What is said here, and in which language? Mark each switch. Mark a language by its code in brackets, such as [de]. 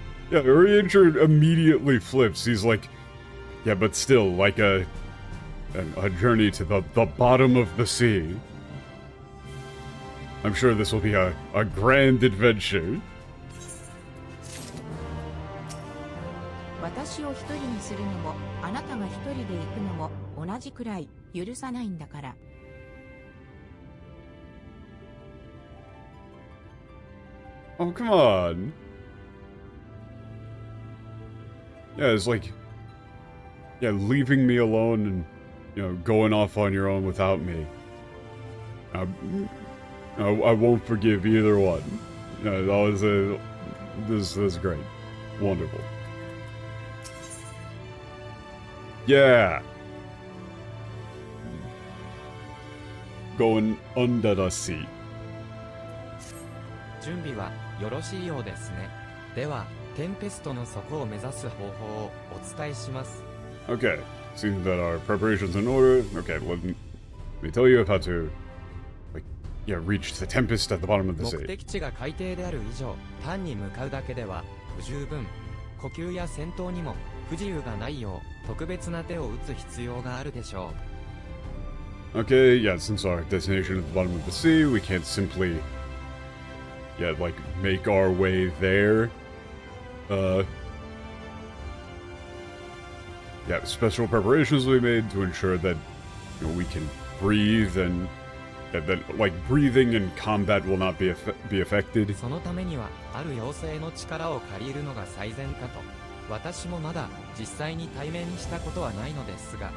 [en] Yeah, Orienture immediately flips. He's like, yeah, but still, like a journey to the bottom of the sea. I'm sure this will be a grand adventure. [ja] 私を一人にするのも、あなたが一人で行くのも同じくらい許さないんだから。 [en] Oh, come on. Yeah, it's like, yeah, leaving me alone and, you know, going off on your own without me. I won't forgive either one. Yeah, that was this is great. Wonderful. Yeah. Going under the sea. [ja] 準備はよろしいようですね。では、テンペストの底を目指す方法をお伝えします。 [en] Okay, seems that our preparations are in order. Okay, let me tell you how to, like, yeah, reach the Tempest at the bottom of the sea. [ja] 目的地が海底である以上、単に向かうだけでは不十分。呼吸や戦闘にも不自由がないよう、特別な手を打つ必要があるでしょう。 [en] Okay, yeah, since our destination is at the bottom of the sea, we can't simply, yeah, like, make our way there. Yeah, special preparations we made to ensure that, you know, we can breathe and that like breathing and combat will not be affected. [ja] そのためにはある妖精の力を借りるのが最善かと。私もまだ実際に対面したことはないのですが。